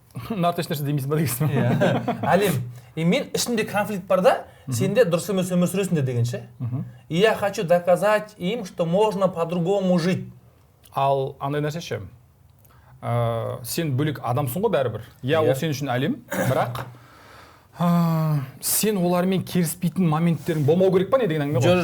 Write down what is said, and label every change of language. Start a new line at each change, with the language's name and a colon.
Kazakh: Нақты ешнәрсе демейсің ба дегенсің? Әлем. И мен ішімде конфликт бар да, сен де дұрыс емес өмір сүресіңдер дегенше.
Russian: И я хочу доказать им, что можно по-другому жить.
Kazakh: Ал андай нәрсе ше. Сен бөлек адамсың ғой бәрібір. Ол сен үшін әлем, бірақ сен олармен келіспейтін моменттерің болмау керек па не деген әңгіме ғой?